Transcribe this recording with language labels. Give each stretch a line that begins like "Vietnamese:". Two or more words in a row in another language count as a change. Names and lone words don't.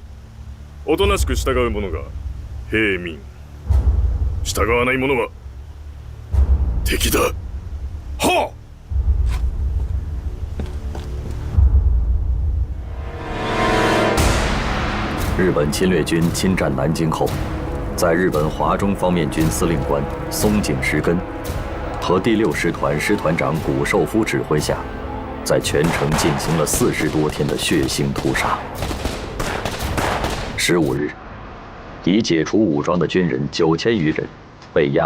Japanese: おとなしく従う者が平民、従わない者は敵だ。はっ。
Chinese: 日本侵略军侵占南京后，在日本华中方面军司令官松井石根和第6师团师团长谷寿夫指挥下，在全城进行了40多天的血腥屠杀。15日，已解除武装的军人9000余人被押